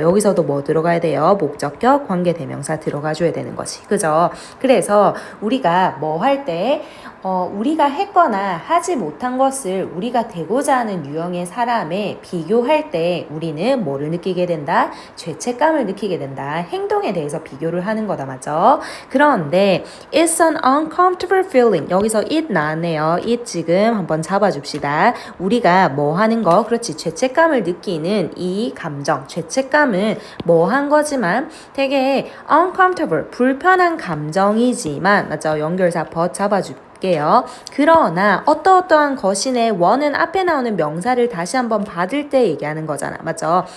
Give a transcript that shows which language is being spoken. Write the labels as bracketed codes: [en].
[ko] 여기서도 뭐 들어가야 돼요? 목적격 관계대명사 들어가줘야 되는 거지, 그죠? 그래서 우리가 뭐 할 때 우리가 했거나 하지 못한 것을 우리가 되고자 하는 유형의 사람에 비교할 때 우리는 뭐를 느끼게 된다? 죄책감을 느끼게 된다. 행동에 대해서 비교를 하는 거다, 맞죠? 그런데 [en] it's an uncomfortable feeling. [ko] 여기서 it 나왔네요. it 지금 한번 잡아줍시다. 우리가 뭐 하는 거? 그렇지. 죄책감을 느끼는 이 감정, 죄책감은 뭐 한 거지만 되게 uncomfortable, 불편한 감정이지만, 맞죠? 연결사 but 잡아줄게요. 그러나 어떠한 것이네, 원은 앞에 나오는 명사를 다시 한번 받을 때 얘기하는 거잖아, 맞죠?